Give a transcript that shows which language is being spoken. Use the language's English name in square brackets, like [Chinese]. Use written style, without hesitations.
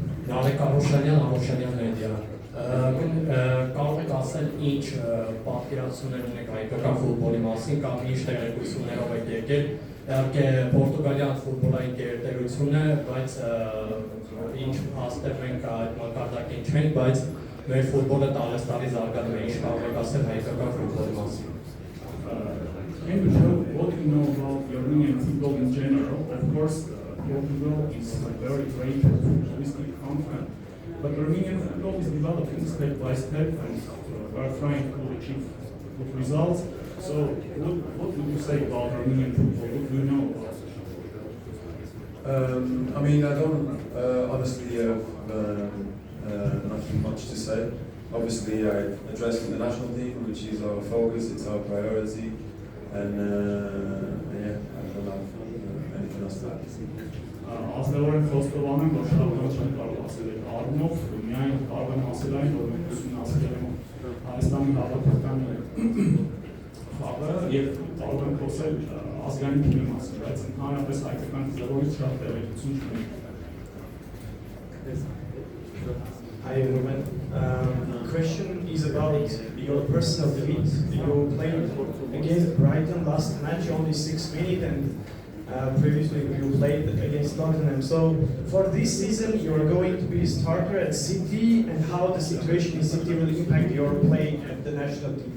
[Armenian] Նարեկ Արոշանյան մեդիա։ Կարող եք ասել ինչ պատկերացումներ ունեք հայկական ֆուտբոլի մասին կամ ինչ տեղեկություններով եք եկել։ Իհարկե Պորտուգալիան ֆուտբոլային գերտերություն է, բայց ինչ փաստեր մենք այդ մակարդակին չենք, բայց մեր ֆուտբոլը տարեստարի զարգանում է։ Ինչ կարող եք ասել հայկական ֆուտբոլի մասին։ [English] Can you show what you know about Armenian football in general? Of course, Portugal is a very great futbolistic country, but Armenian football is developing step by step and we are trying to achieve good results. So, what would you say about Armenian football? What do you know about it? I mean, I don't honestly have nothing much to say. Obviously, I addressed the national team, which is our focus, it's our priority. And yeah, I don't have anything else to add. [Armenian] Ազնվորեն խոստովանում եմ, որ շատ բան չեմ կարող ասել այդ առումով, միայն կարող եմ ասել այն, որ մենք ուսումնասիրել ենք Հայաստանի հավաքական խաղը եւ կարող եմ խոսել ազգային թիմի մասին, բայց ընդհանրապես հայկական ֆուտբոլից շատ տեղեկություն չունեմ։ [English] Hi Ruben. Question is about your personal defeat. You played against Brighton last match, only 6 minutes, and previously you played against Tottenham. So for this season, you are going to be starter at City, and how the situation in City will impact your play at the national team.